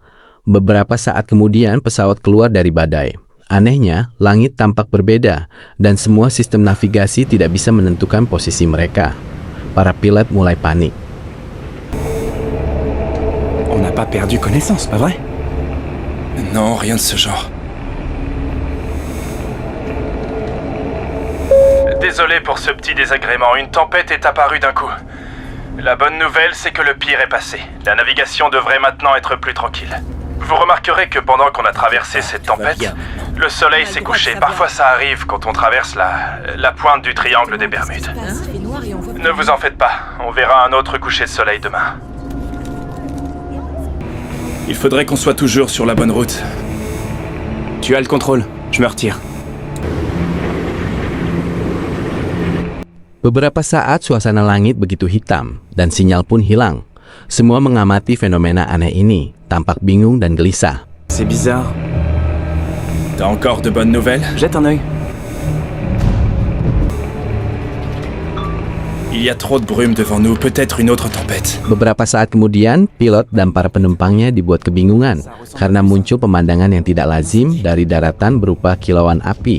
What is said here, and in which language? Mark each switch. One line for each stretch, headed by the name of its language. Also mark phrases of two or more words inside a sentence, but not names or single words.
Indonesian: Beberapa saat kemudian pesawat keluar dari badai. Anehnya, langit tampak berbeda dan semua sistem navigasi tidak bisa menentukan posisi mereka. Para pilot mulai panik.
French: On n'a pas perdu connaissance, pas vrai? Non, rien de ce genre. Désolé pour ce petit désagrément. Une tempête est apparue d'un coup. La bonne nouvelle, c'est que le pire est passé. La navigation devrait maintenant être plus tranquille. Vous remarquerez que pendant qu'on a traversé cette tempête, le soleil s'est couché. Parfois ça arrive quand on traverse la pointe du triangle des Bermudes. Ne vous en faites pas, on verra un autre coucher de soleil demain. Il faudrait qu'on soit toujours sur la bonne route. Tu as le contrôle, je me retire.
Indonesian: Beberapa saat suasana langit begitu hitam dan sinyal pun hilang. Semua mengamati fenomena aneh ini, tampak bingung dan gelisah.
French: C'est bizarre. T'as encore de bonnes nouvelles? Jette un œil. Il y a trop de brume devant nous, peut-être une autre tempête.
Indonesian: Beberapa saat kemudian, pilot dan para penumpangnya dibuat kebingungan karena muncul pemandangan yang tidak lazim dari daratan berupa kilauan api.